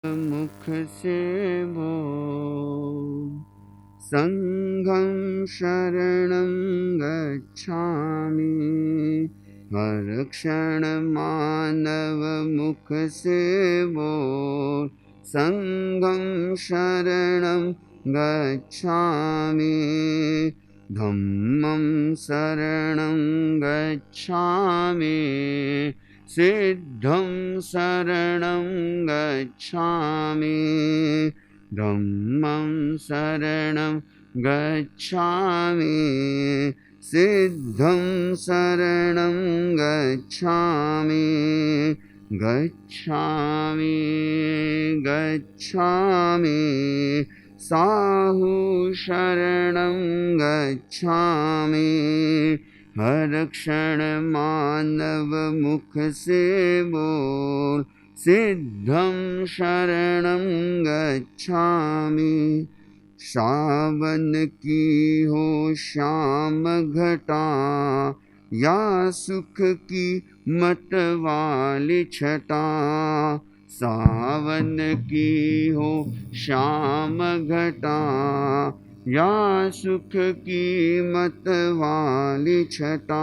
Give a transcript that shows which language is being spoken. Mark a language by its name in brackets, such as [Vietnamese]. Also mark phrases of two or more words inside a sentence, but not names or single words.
[Hindi] मुख से बोल। [Pali] संघं शरणं गच्छामि, [Hindi] हर क्षण मानव मुख से बोल। [Pali] संघं शरणं गच्छामि, धम्मं शरणं गच्छामि, सिद्धं शरणं गच्छामि, धम्मं शरणं गच्छामि, सिद्धं शरणं गच्छामि, गच्छामि गच्छामि, साहु शरणं गच्छामि, [Hindi] हर क्षण मानव मुख से बोल। [Pali] सिद्धं शरणं गच्छामि, [Hindi] सावन की हो श्याम घटा, या सुख की मतवाली छटा। सावन की हो श्याम घटा, या सुख की मतवाली छटा।